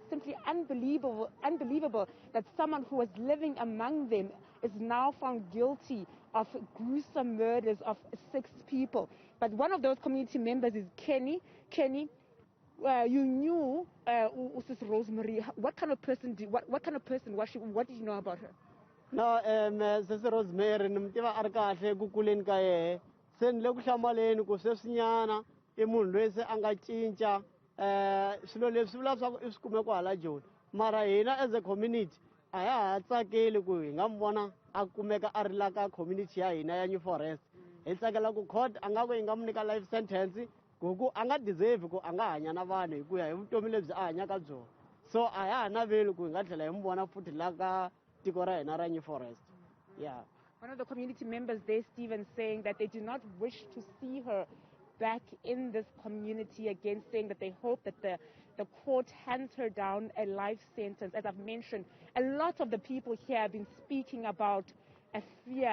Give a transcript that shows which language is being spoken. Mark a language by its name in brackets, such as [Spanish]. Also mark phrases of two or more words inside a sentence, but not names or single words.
[English] It's simply unbelievable that someone who was living among them is now found guilty of gruesome murders of 6 people. But one of those community members is Kenny. Kenny, you knew Sis Rosemary. What kind of person was she? What did you know about her? No, Sis Rosemary, [Tsonga] nimtiva arkahle kukuleni ka yehe. Sen le ku hlamaleni ku sweswinyana I munhu loyi se a nga cinca swilo leswi vula swa ku I swi kume ku hala Joni. Mara hina [English] as a community [Tsonga] a ya ha tsakeli ku hi nga mi vona a kumeka a ri la ka community ya hina ya New Forest. Hi tsakela ku court a nga ku hi nga mu nyika [English] life sentence [Tsonga] ku a nga deserve ku a nga hanya na vanhu hi ku ya hi vutomi lebyi a hanyaka byona. So a ya ha naveli ku hi nga tlhela hi mi vona futhi la ka tiko ra hina ra New Forest. [English] Yeah. One of the community members there, Stephen, saying that they do not wish to see her back in this community again, saying that they hope that the court hands her down a life sentence. As I've mentioned, a lot of the people here have been speaking about a fear.